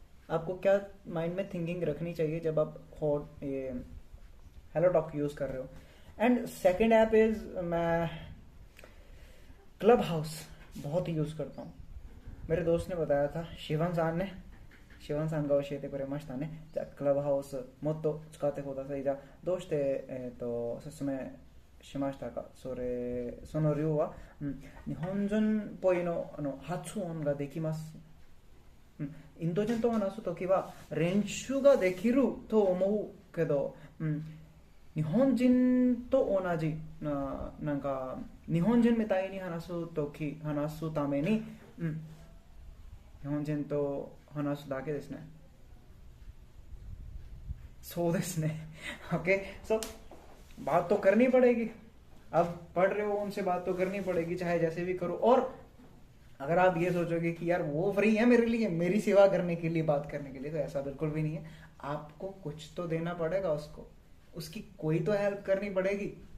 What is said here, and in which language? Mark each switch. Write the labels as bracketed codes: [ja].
[hi] आपको क्या माइंड में थिंकिंग रखनी चाहिए जब आप ये हेलो टॉक यूज़ कर रहे हो। [en] and second app is, [hi] मैं क्लब हाउस बहुत ही यूज़ करता हूँ। मेरे दोस्त ने बताया था, शिवन सानが [ja] 教えてくれましたね。じゃあクラブハウスもっと使ってください。じゃあどうして、説明しましたか。その理由は、日本人っぽいの、発音ができます。インド人と話すときは練習ができると思うけど、日本人と同じなんか日本人みたいに話すために、日本人と話すだけですね。そうですね。 [hi] ओके, सो बात तो करनी पड़ेगी। अब पढ़ रहे हो, उनसे बात तो करनी पड़ेगी, चाहे जैसे भी करो। और अगर आप ये सोचोगे कि यार वो फ्री है मेरे लिए, मेरी सेवा करने के लिए, बात करने के लिए, तो ऐसा बिल्कुल भी नहीं है। आपको कुछ तो देना पड़ेगा उसको, उसकी कोई तो हेल्प करनी पड़ेगी।